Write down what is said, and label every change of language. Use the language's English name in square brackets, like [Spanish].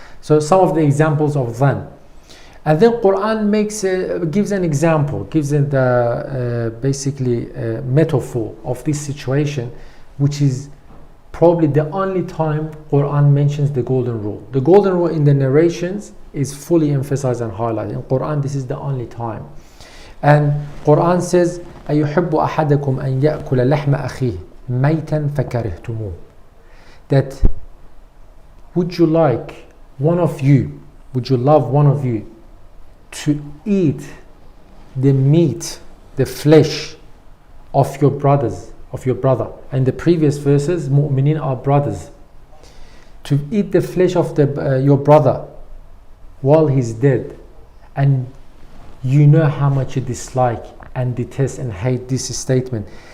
[English] So some of the examples of dhann. And then Quran gives an example, gives basically a metaphor of this situation, which is probably the only time Quran mentions the golden rule. The golden rule in the narrations is fully emphasized and highlighted. In Quran, this is the only time. And Quran says, [Arabic] أَيُحِبُّ أَحَدَكُمْ أَنْ يَأْكُلَ لَحْمَ أَخِيهِ مَيْتًا فَكَرِهْتُمُوهُ. [English] That would you like one of you, would you love one of you to eat the meat, the flesh of your brother? And the previous verses, mu'minin are brothers. To eat the flesh of your brother while he's dead, and you know how much you dislike and detest and hate this statement.